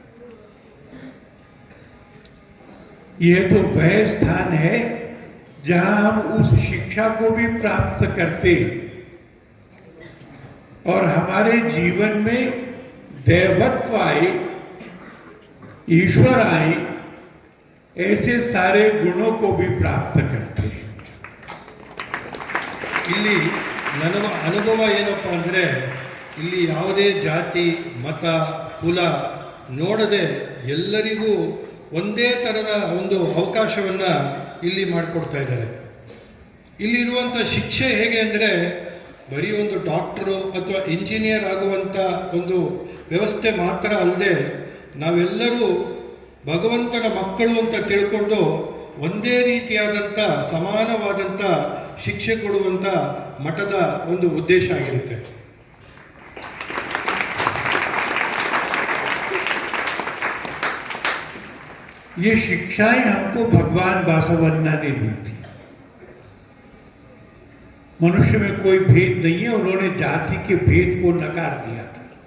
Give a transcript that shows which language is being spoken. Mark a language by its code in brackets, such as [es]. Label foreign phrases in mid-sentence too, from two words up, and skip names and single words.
[hi] यह तो वह स्थान है जहां हम उस शिक्षा को भी प्राप्त करते और हमारे जीवन में दैवत्व आए, ईश्वर आए, ऐसे सारे गुणों को भी प्राप्त करते हैं। [kn] ಇಲ್ಲಿ ನನ್ನ ಅನುಭವ ಏನಪ್ಪ ಅಂದರೆ, ಇಲ್ಲಿ ಯಾವುದೇ ಜಾತಿ, ಮತ, ಕುಲ ನೋಡದೆ ಎಲ್ಲರಿಗೂ ಒಂದೇ ಥರದ ಒಂದು ಅವಕಾಶವನ್ನು ಇಲ್ಲಿ ಮಾಡಿಕೊಡ್ತಾ ಇದ್ದಾರೆ. ಇಲ್ಲಿರುವಂಥ ಶಿಕ್ಷೆ ಹೇಗೆ ಅಂದರೆ, ಬರೀ ಒಂದು ಡಾಕ್ಟ್ರು ಅಥವಾ ಇಂಜಿನಿಯರ್ ಆಗುವಂಥ ಒಂದು ವ್ಯವಸ್ಥೆ ಮಾತ್ರ ಅಲ್ಲದೆ, ನಾವೆಲ್ಲರೂ ಭಗವಂತನ ಮಕ್ಕಳು ಅಂತ ತಿಳ್ಕೊಂಡು ಒಂದೇ ರೀತಿಯಾದಂಥ ಸಮಾನವಾದಂಥ ಶಿಕ್ಷೆ ಕೊಡುವಂಥ ಮಠದ ಒಂದು ಉದ್ದೇಶ ಆಗಿರುತ್ತೆ. [hi] ये शिक्षाएं हमको भगवान बासवन्ना ने दी थी। मनुष्य में कोई भेद नहीं है, उन्होंने जाति के भेद को नकार दिया था।